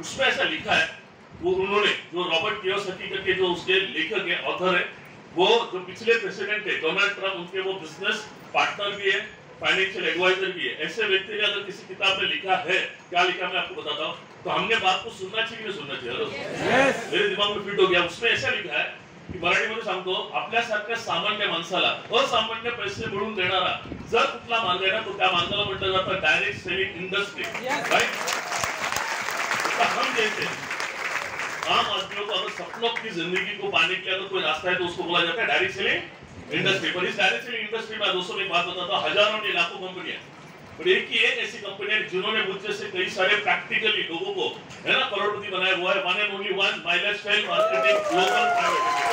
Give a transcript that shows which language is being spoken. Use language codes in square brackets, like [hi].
[hi] उसमें ऐसा लिखा है, वो उन्होंने जो रॉबर्ट कियोसाकी करके जो उसके लेखक है, ऑथर है, वो जो पिछले प्रेसिडेंट है डोनाल्ड ट्रम्प, उनके वो बिजनेस पार्टनर भी है, फाइनेंशियल एडवाइजर भी है। ऐसे व्यक्ति ने अगर किसी किताब में लिखा है, क्या लिखा मैं आपको बताता हूँ, तो हमने बात को सुनना चाहिए नहीं सुनना चाहिए? मेरे दिमाग में फिट हो गया। [mr] उसमें ऐसा लिखा है की मराठीमध्ये सांगतो, आपल्यासारख्या सामान्य माणसाला असामान्य पैसे मिळवून देणारा जर कुठला मार्ग आहे ना, तो त्या मार्गाला म्हटलं जातं डायरेक्ट सेलिंग इंडस्ट्री, राइट? [hi] हम जैसे आम आदमियों को अगर सपनों की जिंदगी को पाने के लिए अगर कोई रास्ता है तो उसको बोला जाता है डायरेक्ट सेलिंग इंडस्ट्री। पर इस डायरेक्ट सेलिंग इंडस्ट्री में दोस्तों एक बात बताता हूँ, हजारों ने लाखों कंपनियां, पर एक ही एक ऐसी कंपनी है जिन्होंने मुझे से कई सारे प्रैक्टिकली लोगों को, है ना, करोड़पति बनाया हुआ है। [en] one and only one, [hi] my lifestyle marketing global private.